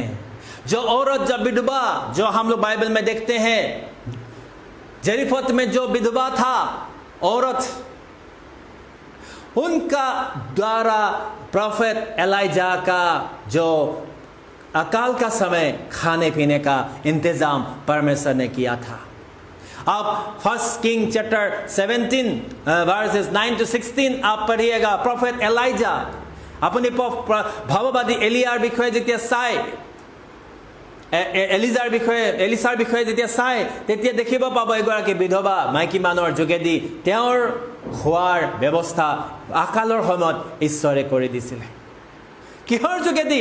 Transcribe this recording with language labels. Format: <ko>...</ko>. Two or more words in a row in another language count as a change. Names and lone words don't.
<hi>जो औरत, जब विधवा, जो हम लोग बाइबल में देखते हैं, जरीफत में जो विधवा था औरत, उनका द्वारा प्रोफेट एलाइजा का जो अकाल का समय खाने पीने का इंतजाम परमेश्वर ने किया था। आप 1</hi> <en>King Chapter 17 verses 9 to 16</en> <hi>आप पढ़िएगा। प्रोफेट एलाइजा अपनी</hi> <as>ভাৱবাদী এলিয়াৰ বিষয়ে যেতিয়া চাই, এলিছাৰ বিষয়ে যেতিয়া চাই, তেতিয়া দেখিব পাব এগৰাকী বিধৱা মাইকী মানুহৰ যোগেদি তেওঁৰ খোৱাৰ ব্যৱস্থা আকালৰ সময়ত ঈশ্বৰে কৰি দিছিলে। কিহৰ যোগেদি?</as>